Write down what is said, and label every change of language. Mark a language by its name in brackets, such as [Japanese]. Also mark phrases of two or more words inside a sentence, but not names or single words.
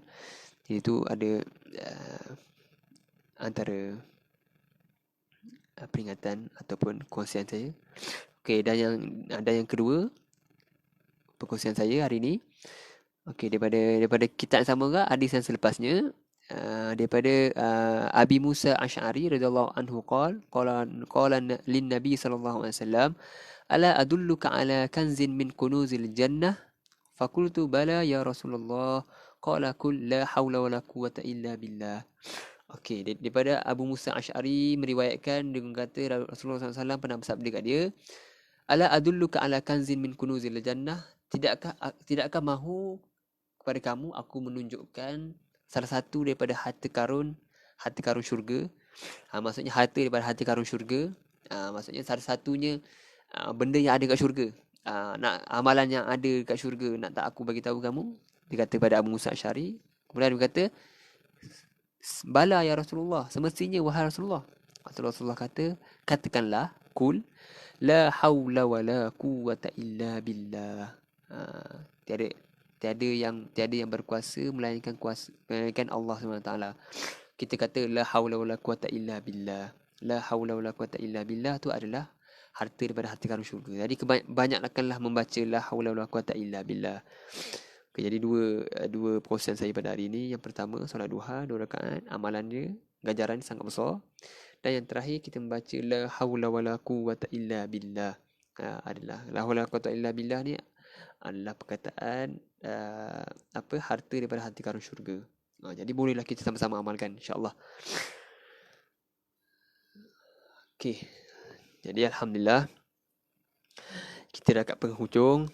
[Malay] Jadi tu ada antara peringatan ataupun kongsian saya. Okey, dan yang kedua perkongsian saya hari ini. Okey, daripada kitab yang sama ke hadis yang selepasnya, daripada Abi Musa Asy'ari [Arabic] رضي الله عنه قال لي النبي صلى الله عليه وسلم ألا أدلك على كنز من كنوز الجنة فقلت بلى يا رسول الله قال قل لا حول ولا قوة إلا بالله. [Malay] Okey, daripada Abu Musa Asy'ari meriwayatkan dengan kata Rasulullah SAW pernah bersabda kat dia, [Arabic] ألا أدلك على كنز من كنوز الجنة, [Malay] tidakkah mahu kepada kamu aku menunjukkan salah satu daripada harta karun syurga. Maksudnya harta daripada harta karun syurga. Maksudnya salah satunya benda yang ada kat syurga. Nak amalan yang ada kat syurga, nak tak aku bagi tahu kamu? Dia kata pada Abu Musa Asy'ari. Kemudian dia kata, [Arabic] بلى يا رسول الله, [Malay] semestinya wahai Rasulullah. Rasulullah kata, katakanlah, [Arabic] قل لا حول ولا قوة إلا بالله. [Malay] Tiada yang berkuasa melainkan Allah SWT. Kita kata [Arabic] لا حول ولا قوة إلا بالله. لا حول ولا قوة إلا بالله [Malay] tu adalah harta daripada harta karun syurga. Jadi banyakkanlah membaca [Arabic] لا حول ولا قوة إلا بالله. [Malay] Okay, jadi dua perkongsian saya pada hari ini. Yang pertama, solat duha 2 rakaat, amalan dia, ganjaran sangat besar. Dan yang terakhir, kita membaca [Arabic] لا حول ولا قوة إلا بالله. [Malay] Adalah [Arabic] لا حول ولا قوة إلا بالله [Malay] ni adalah perkataan harta daripada harta karun syurga. Jadi bolehlah kita sama-sama amalkan, insya-Allah. Okey. Jadi alhamdulillah kita dah kat penghujung.